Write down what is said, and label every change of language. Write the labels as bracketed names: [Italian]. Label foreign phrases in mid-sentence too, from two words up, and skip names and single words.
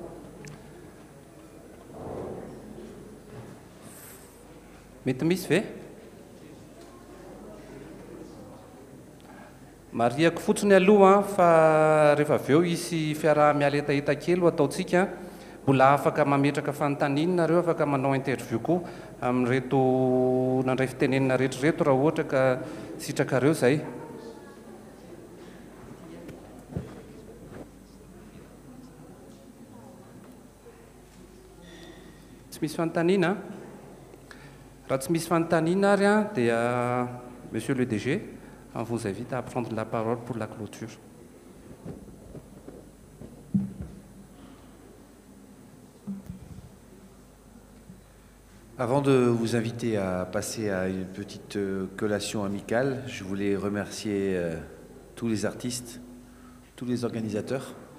[Malagasy] mety misy ve mariako fotsiny aloha fa rehefa avy eo isy fiaraha-miala hetaheta kely ho ataotsika mbola afaka mametraka fanontaniana nareo afaka manao interview koa amin'reto nandray fitenenina rehetrareto raha ohatra ka sitrakareo zay tsy misy fanontaniana raha tsy misy fanontaniana ary a dia [French] monsieur le DG on vous invite à prendre la parole pour la clôture. Avant de vous inviter à passer à une petite collation amicale, je voulais remercier tous les artistes, tous les organisateurs.